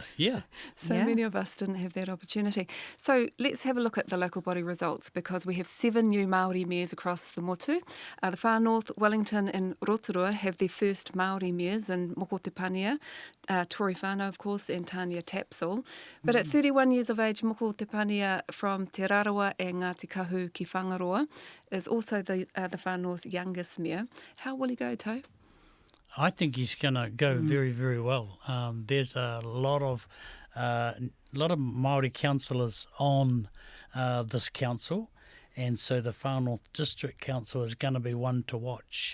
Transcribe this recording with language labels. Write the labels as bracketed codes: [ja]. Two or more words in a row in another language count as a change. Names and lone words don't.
[en] Many of us didn't have that opportunity. So let's have a look at the local body results because we have 7 new Māori mayors across the Motu. The Far North, Wellington and Rotorua have their first Māori mayors in Moko Te Pania, Tori Whānau, of course, and Tania Tapsell. But at 31 years of age, Moko Te Pania from Te Rarawa and Ngāti Kahu ki Whangaroa is also the Far North's youngest mayor. How will he go, Tau? I think he's going to go very, very well. There's a lot of Māori councillors on this council, and so the Far North District Council is going to be one to watch.